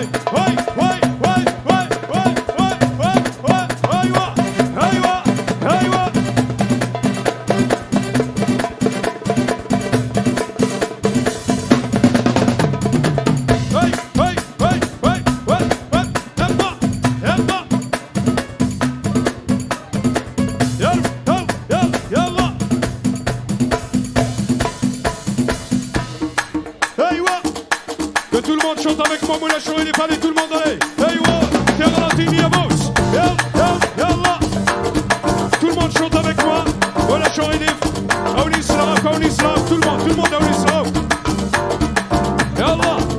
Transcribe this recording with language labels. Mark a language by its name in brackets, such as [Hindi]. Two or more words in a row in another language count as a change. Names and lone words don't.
[Arabic] Aïe, aïe, aïe, aïe, aïe, aïe, aïe, أيوة، أيوة، أيوة. Aïe, aïe, aïe, aïe, aïe, aïe, يلا، يلا. Yallah. Aïwa. [French] Que tout le monde chante avec moi, Moula Chou et les fans et tout le monde allez. [Arabic] أيوة. يلا, Tini Amos. Yallah. [French] Tout le monde chante avec moi. Moula Chou et les Aounislam, tout le monde Aounislam. [Arabic] Yallah.